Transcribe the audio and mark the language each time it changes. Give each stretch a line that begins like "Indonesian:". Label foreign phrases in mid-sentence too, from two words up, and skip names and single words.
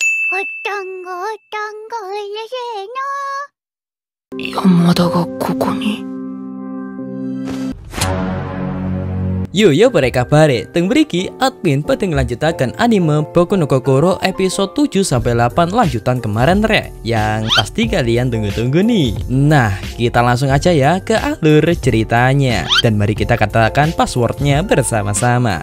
Japanese: お団子うれしいな。山田がここに。
Indonesian: Yo mereka bare,
Javanese: teng mriki
Indonesian: admin pada ngelanjutaken anime Boku no Kokoro episode 7-8 lanjutan kemarin re, yang pasti kalian tunggu-tunggu nih. Nah, kita langsung aja ya ke alur ceritanya, dan mari kita katakan passwordnya bersama-sama.